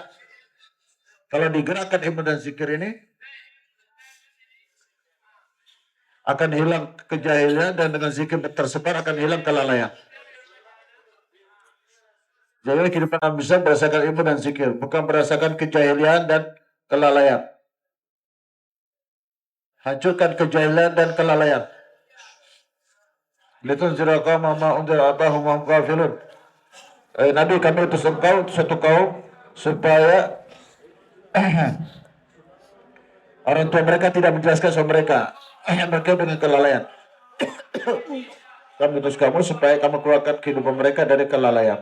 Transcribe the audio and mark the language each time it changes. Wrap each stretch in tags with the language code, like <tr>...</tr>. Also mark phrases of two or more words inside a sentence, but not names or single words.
<id>Kalau digerakkan ilmu dan zikir ini, akan hilang kejahilan, dan dengan zikir tersebar akan hilang kelalaian. Jadi kehidupan Nabi bisa berdasarkan ilmu dan zikir, bukan berdasarkan kejahilan dan kelalaian. Hancurkan kejahilan dan kelalaian.</id> <ar>لتنذر قوما ما أنذر آباؤهم وهم غافلون.</ar> <id>Nabi, kami utus engkau untuk satu kaum supaya orang tua mereka tidak menjelaskan sama mereka. Mereka dengan kelalaian. Kami utus kamu supaya kamu keluarkan kehidupan mereka dari kelalaian.</id>